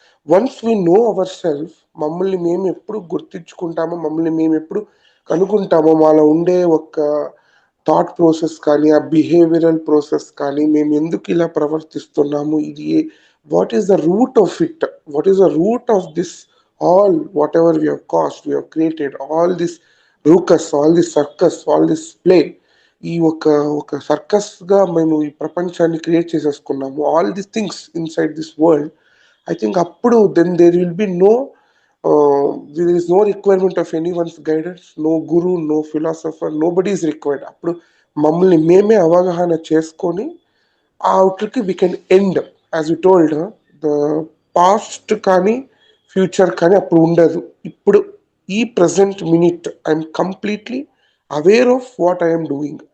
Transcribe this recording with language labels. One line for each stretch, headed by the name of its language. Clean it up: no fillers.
English: once we know our self,
Telugu: మమ్మల్ని మేము ఎప్పుడు గుర్తించుకుంటామో, మమ్మల్ని మేము ఎప్పుడు కనుక్కుంటామో, మాలో ఉండే ఒక థాట్ ప్రాసెస్ కానీ, ఆ బిహేవియరల్ ప్రాసెస్ కానీ, మేము ఎందుకు ఇలా ప్రవర్తిస్తున్నాము, ఇది
English: What is the root of it, what is the root of this all whatever we have cast, we have created all this ruckus, all this circus, all this play.
Telugu: ఈ ఒక సర్కస్గా మేము ఈ ప్రపంచాన్ని క్రియేట్ చేసేసుకున్నాము,
English: All this things inside this world. I think అప్పుడు then there will be no there is no requirement of anyone's guidance, no guru, no philosopher, nobody is required.
Telugu: అప్పుడు మమ్మల్ని మేమే అవగాహన చేసుకొని ఆ అవుట్కి
English: We can end. As you told,
Telugu: the past కానీ future కానీ అప్పుడు ఉండదు.
English: ఇప్పుడు ఈ present minute I'm completely aware of what I'm doing.